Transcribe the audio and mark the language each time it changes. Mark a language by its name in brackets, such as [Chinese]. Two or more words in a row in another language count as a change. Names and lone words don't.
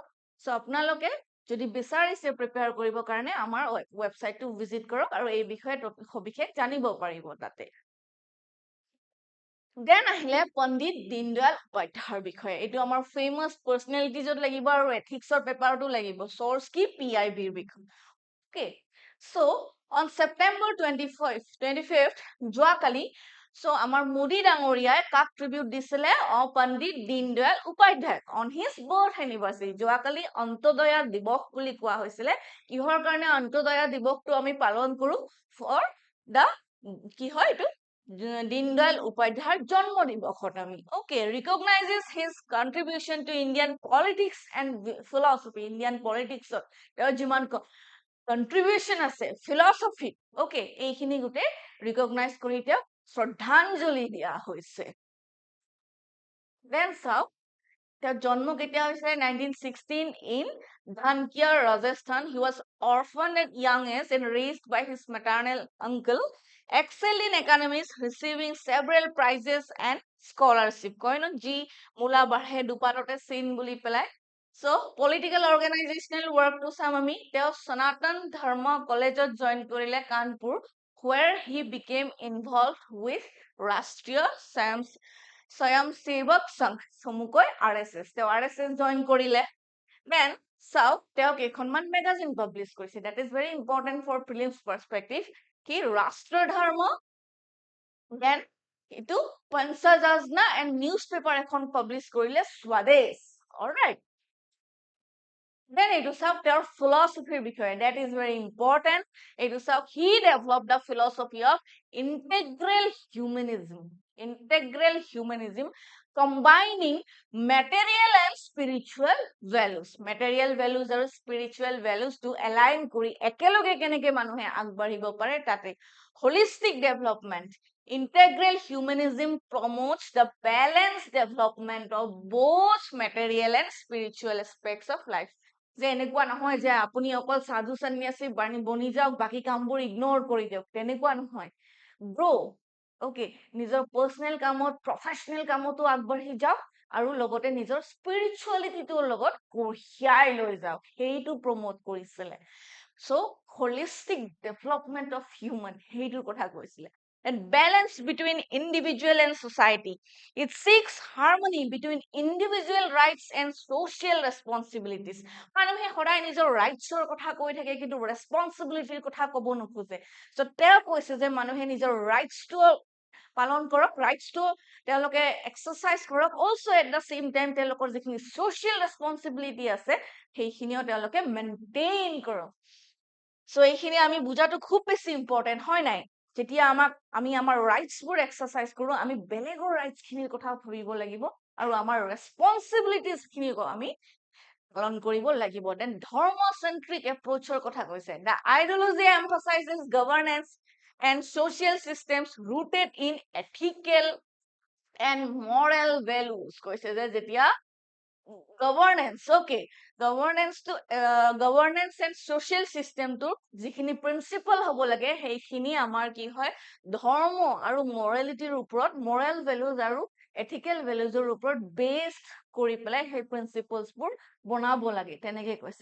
[Assamese] চ' আপোনালোকে যদি বিচাৰিছে প্ৰিপেয়াৰ কৰিবৰ কাৰণে আমাৰ ৱেবছাইটটো ভিজিট কৰক আৰু এই বিষয়ে সবিশেষ জানিব পাৰিব তাতে। দেন আহিলে পণ্ডিত দীনদয়াল উপাধ্যায়ৰ বিষয়ে। এইটো আমাৰ [English] famous personalitiesত [Assamese] লাগিব আৰু এথিক্সৰ পেপাৰতো লাগিব। চৰ্চ কি PIBৰ বিষয়ে। [English] Okay, so on September 25th, [Assamese] যোৱাকালি, so আমাৰ মোদী ডাঙৰীয়াই কাক ট্ৰিবিউট দিছিলে? [English] পণ্ডিত দীনদয়াল উপাধ্যায় on his birth anniversary। [Assamese] যোৱাকালি অন্তদয়া দিৱস বুলি কোৱা হৈছিলে। কিহৰ কাৰণে অন্তদয়া দিৱসটো আমি পালন কৰো? [English] For the [Assamese] কি হয় এইটো? দীনদয়াল উপাধ্যায়ৰ জন্ম দিৱসত আমি। [English] Okay, recognizes his contribution to Indian politics and philosophy। Indian politicsত [Assamese] তেওঁৰ যিমান কন্ট্ৰিবিউশন আছে ফিলচফি, অকে, এইখিনি গোটেই ৰিকগনাইজ কৰি তেওঁক শ্ৰদ্ধাঞ্জলি দিয়া হৈছে। দেন চাওক তেওঁৰ জন্ম কেতিয়া হৈছিলে? [English] 1916 in Dhankiyar, Rajasthan। He was orphaned at young age and raised by his maternal uncle, excelled in academics, receiving several prizes and scholarship। [Assamese] কয় ন যি মূলা বাঢ়ে দুপাততে চিন বুলি পেলাই। [English] So, political organizational work to [Assamese] চাম আমি। তেওঁ সনাতন ধৰ্ম কলেজত জইন কৰিলে কানপুৰ, [English] where he became involved with ৰাষ্ট্ৰীয় স্বয়ংসেৱক সংঘ, চমুকৈ RSS। [Assamese] তেওঁ RSS জইন কৰিলে। Then চাওক তেওঁ কেইখনমান [English] magazine publish [Assamese] কৰিছে। [English] That is very important for prelims perspective। [Assamese] কি ৰাষ্ট্ৰ ধৰ্ম, then এইটো পঞ্চযাজনা [English] and newspaper [Assamese] এখন পাব্লিছ কৰিলে স্বদেশ। [English] Alright, then [Assamese] এইটো চাওক তেওঁৰ philosophy বিষয়ে। [English] That is very important। [Assamese] এইটো চাওক [English] he developed the philosophy of integral humanism। Integral humanism combining material and spiritual values। Material values [Assamese] আৰু [English] spiritual values to align [Assamese] কৰি একেলগে কেনেকে মানুহে আগবাঢ়িব পাৰে তাতে। [English] Holistic development। Integral humanism promotes the balanced development of both material and spiritual aspects of life। [Assamese] যে এনেকুৱা নহয় যে আপুনি অকল সাধু সন্ন্যাসী বনি যাওক, বাকি কামবোৰ ইগনোৰ কৰি দিয়ক, তেনেকুৱা নহয়। [English] grow, okay, [Assamese] নিজৰ পাৰ্সনেল কামত, প্ৰফেশনেল কামতো আগবাঢ়ি যাওক আৰু লগতে নিজৰ স্পিৰিচুৱেলিটিটোৰ লগত কঢ়িয়াই লৈ যাওক, সেইটো প্ৰমোট কৰিছিলে। [English] So, holistic development of human, [Assamese] সেইটোৰ কথা কৈছিলে। [English] And balance between individual and society। It seeks harmony between individual rights and social responsibilities। [Assamese] মানুহে সদায় নিজৰ ৰাইটছৰ কথা কৈ থাকে কিন্তু ৰেসপন্সিবিলিটিৰ কথা ক'ব নোখোজে। So তেওঁ কৈছে যে মানুহে নিজৰ ৰাইটছটো পালন কৰক, ৰাইটছটো তেওঁলোকে এক্সাৰসাইজ কৰক, [English] also at the same time [Assamese] তেওঁলোকৰ যিখিনি [English] social responsibility [Assamese] আছে সেইখিনিও তেওঁলোকে মেইনটেইন কৰক। So এইখিনি আমি বুজাটো খুব বেছি ইম্পৰ্টেন্ট, হয় নাই? যেতিয়া আমি আমাৰ ৰাইটছবোৰ এক্সাৰসাইজ কৰো, আমি বেলেগৰ ৰাইটছখিনিৰ কথা ভাবিব লাগিব আৰু আমাৰ ৰেসপন্সিবিলিটিজখিনি আমি পালন কৰিব লাগিব। দেন ধৰ্মচেন্ট্ৰিক এপ্ৰোচৰ কথা কৈছে। [English] The ideology emphasizes governance and social systems rooted in ethical and moral values। [Assamese] কৈছে যে যেতিয়া [English] governance, okay, governance and social system to [Assamese] যিখিনি প্ৰিন্সিপাল হ'ব লাগে সেইখিনি আমাৰ কি হয় ধৰ্ম আৰু মৰালিটিৰ ওপৰত, [English] moral values [Assamese] আৰু [English] ethical valuesৰ [Assamese] ওপৰত বেসড কৰি পেলাই সেই প্ৰিন্সিপলছবোৰ বনাব লাগে, তেনেকে কৈছে।